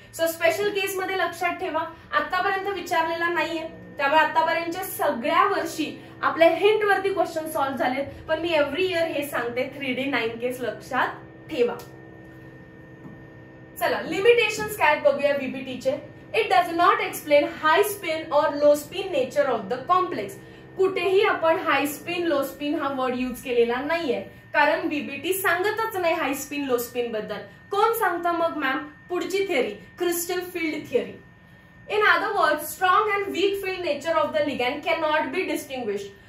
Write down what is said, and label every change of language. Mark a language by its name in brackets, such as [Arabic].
[Marathi] So special केस मध्ये लक्षात ठेवा, आतापर्यंत विचारलेला नाहीये त्यामुळे आतापर्यंतच्या सगळ्या वर्षी आपल्या हिंट वरती क्वेश्चन सॉल्व्ह झालेत. पण मी एव्हरी इयर हे सांगते 3D9 केस लक्षात ठेवा. चला लिमिटेशन्स काय बघूया VBTचे. [English] It does not explain high spin और low spin nature of the complex. [Marathi] कुठेही आपण हाय स्पिन लो स्पिन हा वर्ड यूज केलेला नाहीये कारण VBT सांगतच नाही हाय स्पिन लो स्पिन बद्दल. कोण सांगतं मग मॅम? पुढची theory, crystal field theory. [English] In other words, strong and weak field nature of the ligand can not be distinguished.